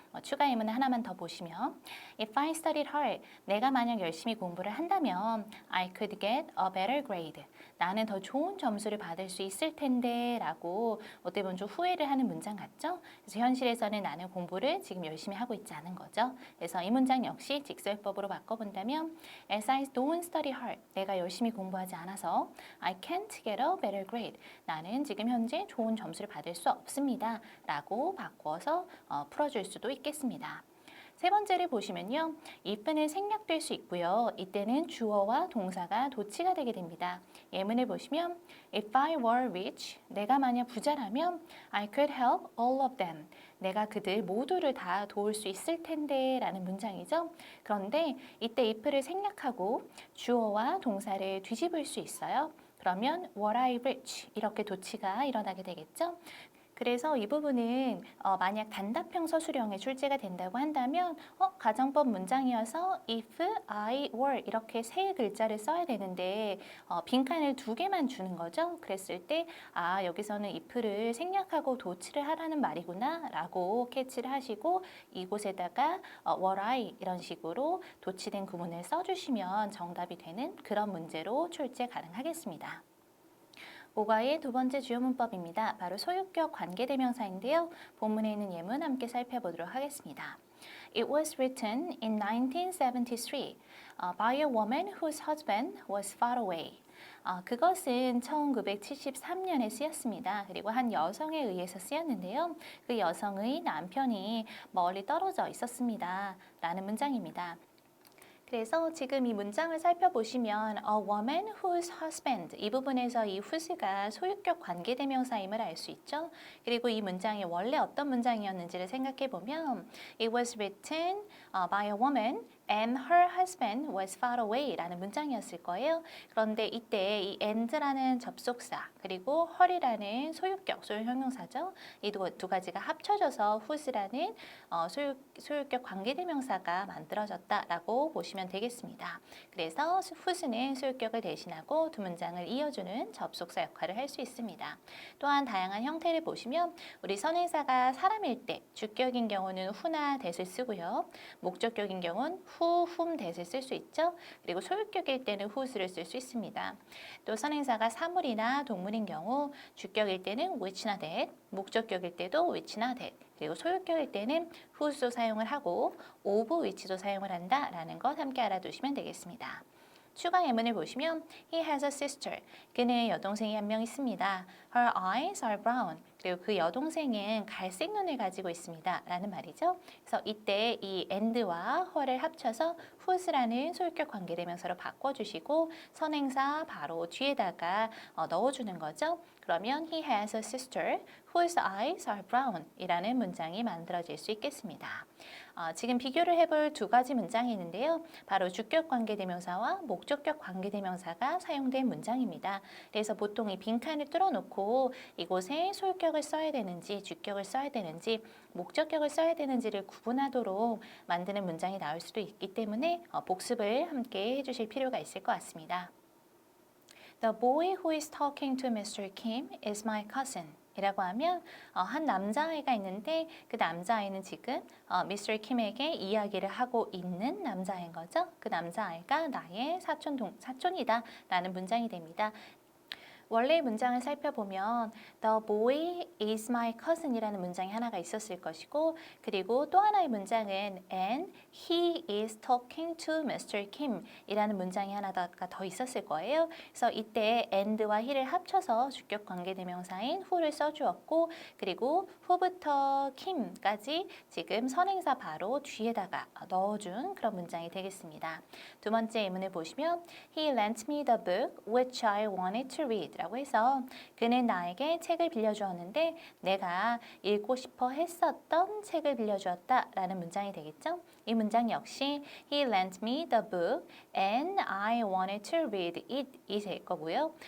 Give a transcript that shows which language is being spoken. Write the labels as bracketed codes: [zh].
[ko] 추가 예문을 하나만 더 보시면 [en] If I studied hard, [ko] 내가 만약 열심히 공부를 한다면 [en] I could get a better grade. [ko] 나는 더 좋은 점수를 받을 수 있을 텐데 라고 어떻게 보면 좀 후회를 하는 문장 같죠? 그래서 현실에서는 나는 공부를 지금 열심히 하고 있지 않은 거죠. 그래서 이 문장 역시 직설법으로 바꿔본다면 [en] As I don't study hard, [ko] 내가 열심히 공부하지 않아서 [en] I can't get a better grade. [ko] 나는 지금 현재 좋은 점수를 받을 수 없습니다. 라고 바꿔서 풀어줄 수도 있겠습니다. 세 번째를 보시면요. if는 생략될 수 있고요. 이때는 주어와 동사가 도치가 되게 됩니다. 예문을 보시면 [en] If I were rich, [ko] 내가 만약 부자라면 [en] I could help all of them. [ko] 내가 그들 모두를 다 도울 수 있을 텐데 라는 문장이죠. 그런데 이때 if를 생략하고 주어와 동사를 뒤집을 수 있어요. 그러면 [en] were I rich [ko] 이렇게 도치가 일어나게 되겠죠. 그래서 이 부분은 만약 단답형 서술형에 출제가 된다고 한다면 가정법 문장이어서 if, I, were 이렇게 세 글자를 써야 되는데 빈칸을 두 개만 주는 거죠. 그랬을 때 여기서는 if를 생략하고 도치를 하라는 말이구나 라고 캐치를 하시고 이곳에다가 were I 이런 식으로 도치된 구문을 써주시면 정답이 되는 그런 문제로 출제 가능하겠습니다. 5과의 두 번째 주요 문법입니다. 바로 소유격 관계대명사인데요. 본문에 있는 예문 함께 살펴보도록 하겠습니다. [en] It was written in 1973 by a woman whose husband was far away. [ko] 그것은 1973년에 쓰였습니다. 그리고 한 여성에 의해서 쓰였는데요. 그 여성의 남편이 멀리 떨어져 있었습니다. 라는 문장입니다. 그래서 지금 이 문장을 살펴보시면 [en] a woman whose husband [ko] 이 부분에서 이 whose가 소유격 관계대명사임을 알 수 있죠. 그리고 이 문장이 원래 어떤 문장이었는지를 생각해 보면 [en] It was written by a woman and her husband was far away [ko] 라는 문장이었을 거예요. 그런데 이때 이 and라는 접속사 그리고 her이라는 소유격, 소유형용사죠. 이 두 가지가 합쳐져서 whose라는 소유격 관계대명사가 만들어졌다라고 보시면 되겠습니다. 그래서 whose는 소유격을 대신하고 두 문장을 이어주는 접속사 역할을 할 수 있습니다. 또한 다양한 형태를 보시면 우리 선행사가 사람일 때 주격인 경우는 who나 that을 쓰고요. 목적격인 경우는 who, whom, that을 쓸 수 있죠. 그리고 소유격일 때는 whose를 쓸 수 있습니다. 또 선행사가 사물이나 동물인 경우 주격일 때는 which나 that, 목적격일 때도 which나 that, 그리고 소유격일 때는 whose도 사용을 하고 of which도 사용을 한다라는 것 함께 알아두시면 되겠습니다. 추가 예문을 보시면 [en] He has a sister. [ko] 그는 여동생이 한 명 있습니다. [en] Her eyes are brown. [ko] 그리고 그 여동생은 갈색 눈을 가지고 있습니다. 라는 말이죠. 그래서 이때 이 and와 her를 합쳐서 whose라는 소유격 관계대명사로 바꿔주시고 선행사 바로 뒤에다가 넣어주는 거죠. 그러면 [en] He has a sister whose eyes are brown [ko] 이라는 문장이 만들어질 수 있겠습니다. 지금 비교를 해볼 두 가지 문장이 있는데요. 바로 주격 관계대명사와 목적격 관계대명사가 사용된 문장입니다. 그래서 보통 이 빈칸을 뚫어놓고 이곳에 소유격을 써야 되는지 주격을 써야 되는지 목적격을 써야 되는지를 구분하도록 만드는 문장이 나올 수도 있기 때문에 복습을 함께 해주실 필요가 있을 것 같습니다. [en] The boy who is talking to Mr. Kim is my cousin. [ko] 이라고 하면 한 남자아이가 있는데 그 남자아이는 지금 Mr. Kim에게 이야기를 하고 있는 남자아이인 거죠. 그 남자아이가 나의 사촌이다 라는 문장이 됩니다. 원래 문장을 살펴보면 [en] The boy is my cousin [ko] 이라는 문장이 하나가 있었을 것이고 그리고 또 하나의 문장은 [en] And he is talking to Mr. [ko] Kim 이라는 문장이 하나가 더 있었을 거예요. 그래서 이때 and와 he를 합쳐서 주격 관계대명사인 who를 써주었고 그리고 who부터 kim까지 지금 선행사 바로 뒤에다가 넣어준 그런 문장이 되겠습니다. 두 번째 예문을 보시면 [en] He lent me the book which I wanted to read [ko] 라고 해서 그는 나에게 책을 빌려주었는데 내가 읽고 싶어 했었던 책을 빌려주었다 라는 문장이 되겠죠. 이 문장 역시 [en] He lent me the book and I wanted to read it [ko] 이 될 거고요.